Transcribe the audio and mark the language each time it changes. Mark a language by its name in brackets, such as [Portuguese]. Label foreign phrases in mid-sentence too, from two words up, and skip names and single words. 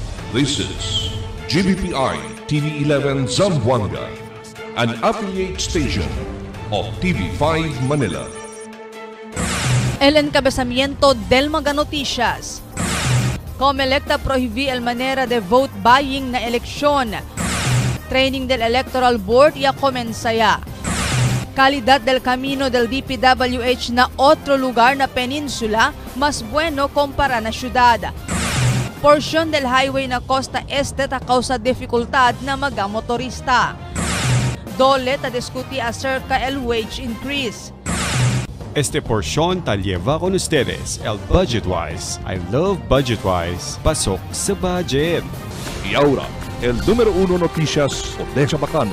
[English] This is GBPI TV11 Zamboanga, an affiliate station of TV5 Manila. [Chavacano] El encabezamiento del Mga Noticias. Comelec prohibí el manera de [English] vote buying [Chavacano] na eleksyon. Training del Electoral Board ya comenzaya. Calidad del camino del DPWH na otro lugar na peninsula mas bueno kumpara na syudad. Porsyon del highway na Costa Este ta causa dificultad na mga motorista. Dole ta diskuti acerca el [English] wage increase. [Chavacano] Este porción tal lleva con ustedes el Budgetwise. [English] I love Budgetwise. [Filipino] Pasok sa budget. [Chavacano] Y ahora, el número 1 noticias de Chabacano.